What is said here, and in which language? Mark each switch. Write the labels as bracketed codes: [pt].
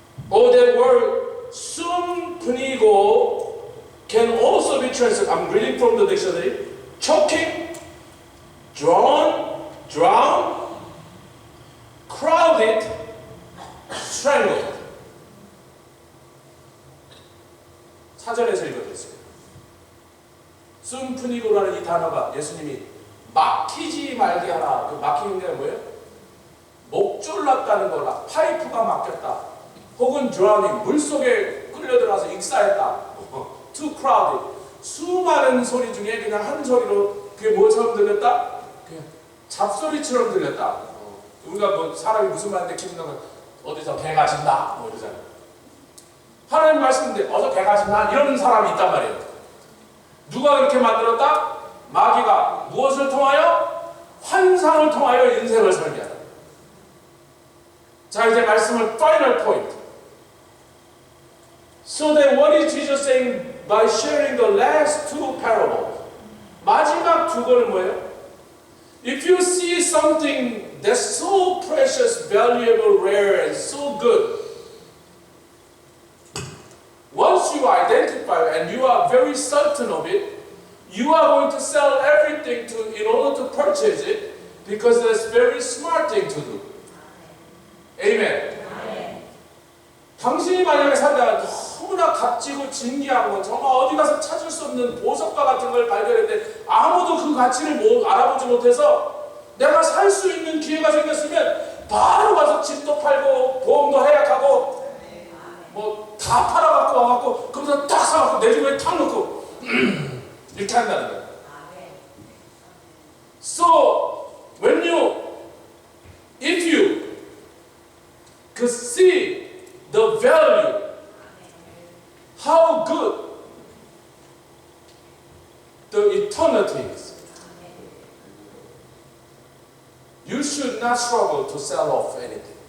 [en] Oh, that word 순분이고 can also be translated. I'm reading from the dictionary. Choking, drawn, drown, crowded, strangled. [ko] 사전에서 읽어드렸습니다. 순분이고라는 이 단어가 예수님이 막히지 말게 하라. 그 막히는 게 뭐예요? 목 졸랐다는 거라. 파이프가 막혔다. 혹은 drowning, 물속에 끌려들어서 익사했다. [en] Too crowded. [ko] 수많은 소리 중에 그냥 한 소리로 그게 뭐처럼 들렸다? 그냥 잡소리처럼 들렸다. 우리가 뭐 사람이 무슨 말인데 기분 나면 어디서 개가 짖나? 뭐 이러잖아요. 하나님 말씀인데 어서 개가 짖나? 이런 사람이 있단 말이에요. 누가 그렇게 만들었다? 마귀가 무엇을 통하여? 환상을 통하여 인생을 설계하다. 자, 이제 말씀을 final point. [en] So then what is Jesus saying by sharing the last two parables? [ko] 마지막 두 권은 뭐예요? [en] If you see something that's so precious, valuable, rare, and so good, once you identify and you are very certain of it, you are going to sell everything in order to purchase it because that's a very smart thing to do. Amen. [ko] 당신이 만약에 살다가 너무나 값지고 진귀한 거, 정말 어디 가서 찾을 수 없는 보석과 같은 걸 발견했는데 아무도 그 가치를 알아보지 못해서 내가 살 수 있는 기회가 생겼으면 바로 가서 집도 팔고 보험도 해약하고 뭐 다 팔아갖고 와갖고 거기서 딱 사갖고 내 집에 탁 넣고 이렇게 한다는 거예요. [en] So when if you could see the value, how good the eternity is, you should not struggle to sell off anything.